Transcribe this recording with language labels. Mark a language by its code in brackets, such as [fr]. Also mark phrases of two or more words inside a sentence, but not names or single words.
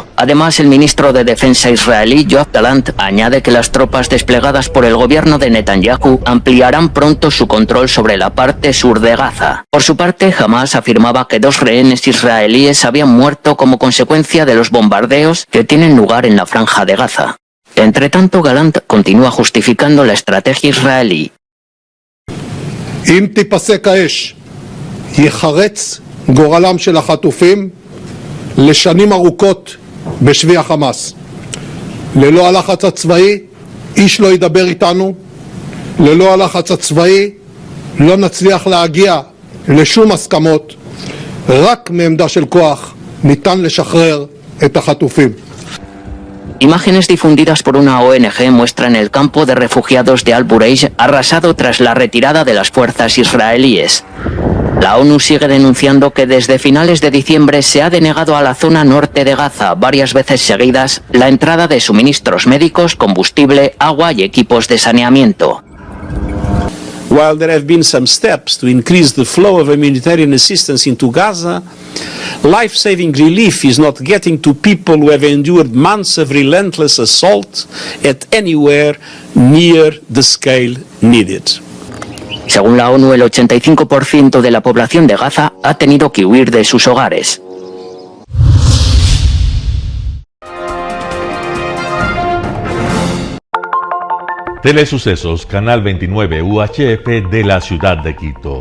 [es] Además, el ministro de Defensa israelí, Yoav Gallant, añade que las tropas desplegadas por el gobierno de Netanyahu ampliarán pronto su control sobre la parte sur de Gaza. Por su parte, Hamas afirmaba que 2 rehenes israelíes habían muerto como consecuencia de los bombardeos que tienen lugar en la Franja de Gaza. Entre tanto, Gallant continúa justificando la estrategia israelí. [he] אם תיפסק האש, ייחרץ גורלם של החטופים לשנים ארוכות בשבי החמאס. ללא הלחץ הצבאי, איש לא ידבר איתנו. ללא הלחץ הצבאי, לא נצליח להגיע לשום הסכמות. רק מעמדה של כוח ניתן לשחרר את החטופים. [es] Imágenes difundidas por una ONG muestran el campo de refugiados de Al-Bureish arrasado tras la retirada de las fuerzas israelíes. La ONU sigue denunciando que desde finales de diciembre se ha denegado a la zona norte de Gaza varias veces seguidas la entrada de suministros médicos, combustible, agua y equipos de saneamiento. [en] while there have been some steps to increase the flow of humanitarian assistance into Gaza, life-saving relief is not getting to people who have endured months of relentless assault at anywhere near the scale needed. [es] Según la ONU, el 85% de la población de Gaza ha tenido que huir de sus hogares. Telesucesos, Canal 29 UHF de la ciudad de Quito.